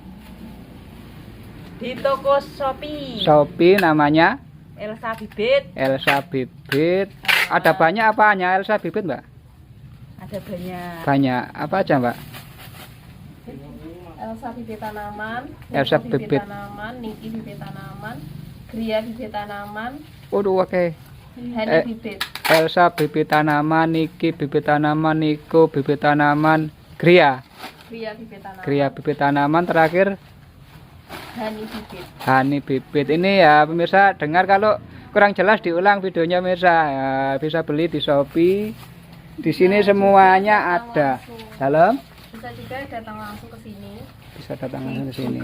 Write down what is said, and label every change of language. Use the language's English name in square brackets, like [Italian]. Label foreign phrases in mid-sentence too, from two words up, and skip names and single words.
[Indonesian] Di toko Shopee. Shopee namanya Elsa Bibit. Elsa Bibit. Ada banyak apa hanya Elsa Bibit, Mbak? Ada banyak. Banyak. Apa aja, Mbak? Elsa Bibit tanaman. Elsa Bibit tanaman. Niki Bibit tanaman. Gria Bibit tanaman. Waduh, oke. Hani Bibit. Elsa Bibit tanaman, Niki Bibit tanaman, Niko Bibit tanaman, Gria. Gria Bibit tanaman. Gria Bibit tanaman, terakhir Hani Bibit. Hani Bibit. Ini ya pemirsa, dengar kalau kurang jelas diulang videonya pemirsa. Ya, bisa beli di Shopee. Di sini semuanya ada. Dalam? Bisa juga datang langsung ke sini. Bisa datang langsung ke sini.